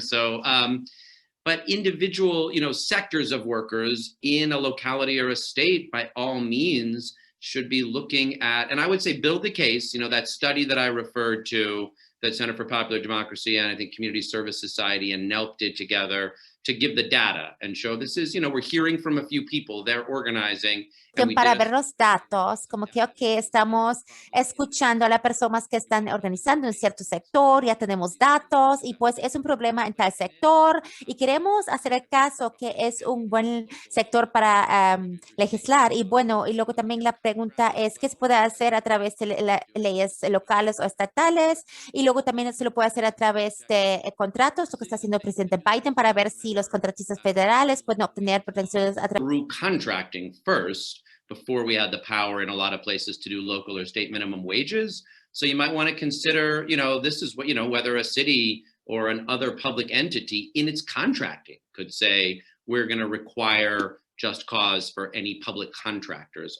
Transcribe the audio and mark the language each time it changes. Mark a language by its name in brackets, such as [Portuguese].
[English] So, but individual, you know, sectors of workers in a locality or a state, by all means, should be looking at, and I would say build the case, you know, that study that I referred to, that Center for Popular Democracy and I think Community Service Society and NELP did together, to give the data and show this is, we're hearing from a few people, they're organizing. And we [Spanish] Para [English] did [Spanish] ver los datos, como que, ok, estamos escuchando a las personas que están organizando en cierto sector, ya tenemos datos y pues es un problema en tal sector y queremos hacer el caso que es un buen sector para legislar. Y bueno, y luego también la pregunta es, ¿qué se puede hacer a través de leyes locales o estatales? Y luego también se lo puede hacer a través de contratos, lo que está haciendo el presidente Biden para ver si los contratistas federales pueden obtener protecciones a través [English] through contracting first before we had the power in a lot of places to do local or state minimum wages. So you might want to consider, this is what, whether a city or an other public entity in its contracting could say, we're going to require just cause for any public contractors.